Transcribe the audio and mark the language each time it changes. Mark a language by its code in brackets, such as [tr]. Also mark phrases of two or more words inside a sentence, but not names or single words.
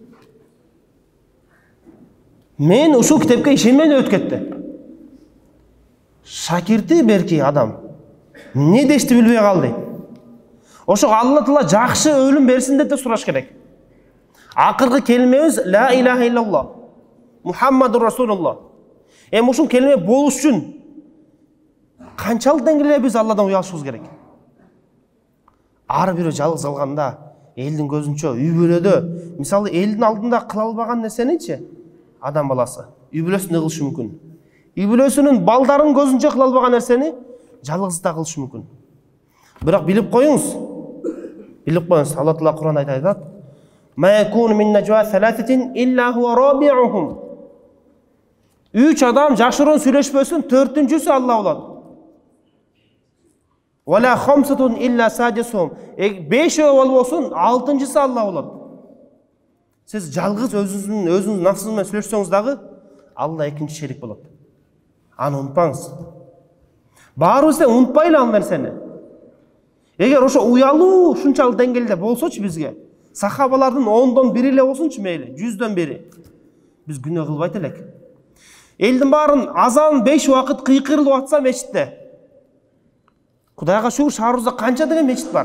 [ky] Мен ушул китепке ишенбей өтүп кетти. Шакирти берки адам эмне дешти билбей калды. Ошо Алла Таала жакшы өлүм берсин деп сураш керек. Акыркы келмебиз [ar] لا إله إلا الله محمد رسول الله. [ky] Эми ушул келме болуш үчүн канчалык деңгээлде биз Алладан уялышыбыз керек. Ар бирөө жалгыз калганда, элдин көзүнчө, үй бүлөдө, мисалы элдин алдында кыла албаган нерсеничи адам баласы үй бүлөсүндө кылышы мүмкүн. Үй бүлөсүнүн балдарын көзүнчө кыла албаган нерсени жалгызда кылышы мүмкүн. Бирок билип коюңуз, Алла Таала Куранда айтат: [ar] "ما يكون من نجوى ثلاثة إلا هو رابعهم." [ky] 3 адам жашыруун сүйлөшпөсүн, 4-үнчүсү Алла болот. [ar] ولا خمسة إلا سادسهم. [ky] 5 болбосун, 6-сы Алла болот. [kk] Сіз жалғыз өзіңіз нафсыңызбен сөйлессеңіз дағы, Алла екінші шерик болады. Аны ұмытпаңыз. Бару сен ұмытпайлы ал нәрсені. [ky] Егер ошо уялуу ушунчалык деңгээлде болсочу бизге, сахабалардын 10дон 1 эле болсунчу мейли, 100дөн 1, биз күнөө кылбайт элек. Элдин баарын азан 5 убакыт кыйкырылып атса мечитте. Кудайга шүгүр, Шаарузда канча деген мечит бар.